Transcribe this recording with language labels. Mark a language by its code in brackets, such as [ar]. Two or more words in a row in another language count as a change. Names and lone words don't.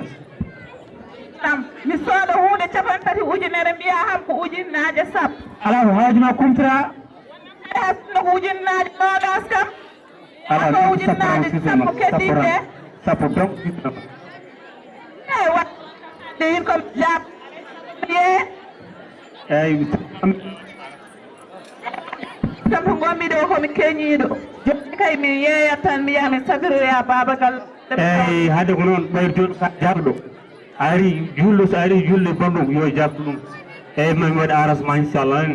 [ff] ɗam mi sooda hunde 50 ujunere mbiya ham ko ujunnaje sappo ala ko haajuma kumtira no ko ujunnaje nogas kam ala ko ujunnaje sappo keddiɗe sappo donc eyyi waɗde yin kom jab ye eyyi kam to gommi ɗo komi keñiɗo joni kay mi yeeyat tan mi yaha mi sabiroya babagal eyyi hade ko noon ɓaytoɗo ka jabɗo a ari jullo so ari julde bonɗum yo jabɗo ɗum eyyi mami waɗa arrangement inchallah en